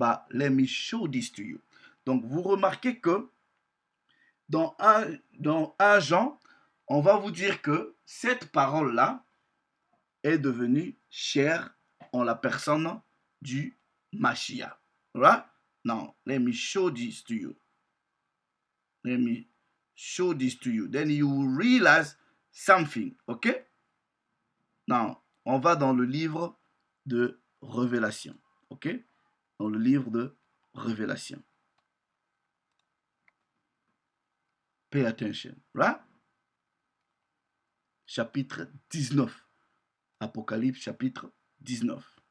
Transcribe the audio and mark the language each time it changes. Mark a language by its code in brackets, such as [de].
[en] Let me show this to you. [fr] Donc, vous remarquez que dans un Jean, on va vous dire que cette parole-là est devenue chair en la personne du Mashiach. [en] Right? Now, let me show this to you. Let me show this to you. Then you will realize something. OK? [fr] Now, on va dans le livre de Révélation. OK? Dans le livre de Révélation. [en] Pay attention. Right? [fr] Chapitre 19. Apocalypse chapitre 19.